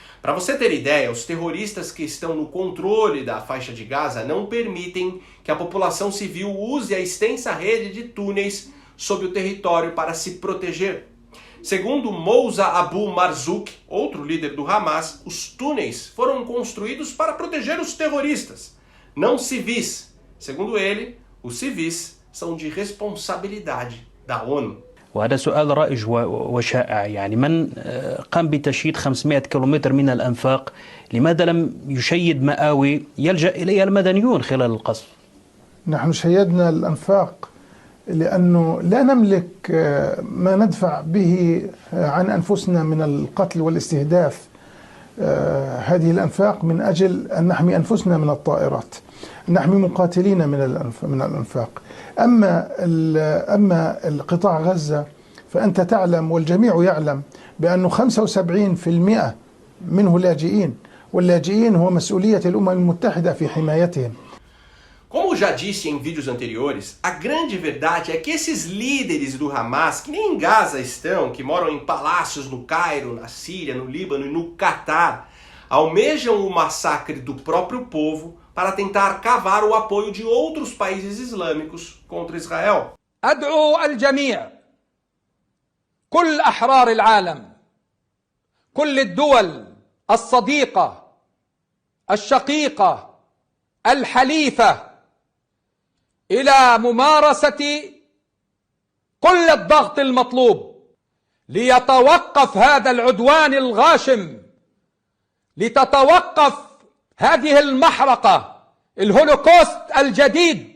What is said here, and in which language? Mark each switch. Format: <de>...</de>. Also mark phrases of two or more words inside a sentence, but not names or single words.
<pt>Para você ter ideia, os terroristas que estão no controle da faixa de Gaza não permitem que a população civil use a extensa rede de túneis sob o território para se proteger. Segundo Moussa Abu Marzouk, outro líder do Hamas, os túneis foram construídos para proteger os terroristas, não civis. Segundo ele, os civis são de responsabilidade da ONU.</pt> <ar>وهذا سؤال رائج وشائع، يعني من قام بتشييد 500 كيلومتر من الأنفاق لماذا لم يشيد مآوي يلجأ إليها المدنيون خلال القصف؟ نحن شيدنا الأنفاق لأنه لا نملك ما ندفع به عن أنفسنا من القتل والاستهداف. هذه الأنفاق من أجل أن نحمي أنفسنا من الطائرات، نحمي مقاتلين من الأنفاق. أما القطاع غزة فأنت تعلم والجميع يعلم بأنه 75% منه لاجئين، واللاجئين هو مسؤولية الأمم المتحدة في حمايتهم.</ar> <pt>Como já disse em vídeos anteriores, a grande verdade é que esses líderes do Hamas, que nem em Gaza estão, que moram em palácios no Cairo, na Síria, no Líbano e no Catar, almejam o massacre do próprio povo para tentar cavar o apoio de outros países islâmicos contra Israel.</pt> <ar>أدعو الجميع، كل أحرار العالم، كل الدول الصديقة الشقيقة الحليفة إلى ممارسة كل الضغط المطلوب ليتوقف هذا العدوان الغاشم، لتتوقف هذه المحرقة، الهولوكوست الجديد.</ar>